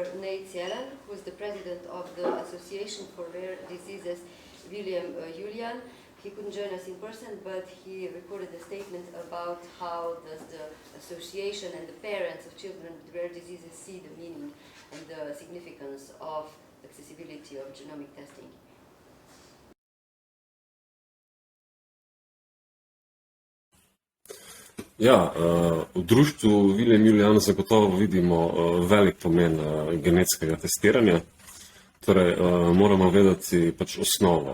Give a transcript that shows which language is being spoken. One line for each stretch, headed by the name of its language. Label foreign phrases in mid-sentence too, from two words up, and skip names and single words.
English: Nate Yellen, who is the president of the Association for Rare Diseases, William Julian. He couldn't join us in person, but he recorded a statement about how does the association and the parents of children with rare diseases see the meaning and the significance of accessibility of genomic testing.
Slovenian: Ja, v društvu William Julian zagotovo vidimo velik pomen genetskega testiranja. Torej, moramo vedeti pač osnovo.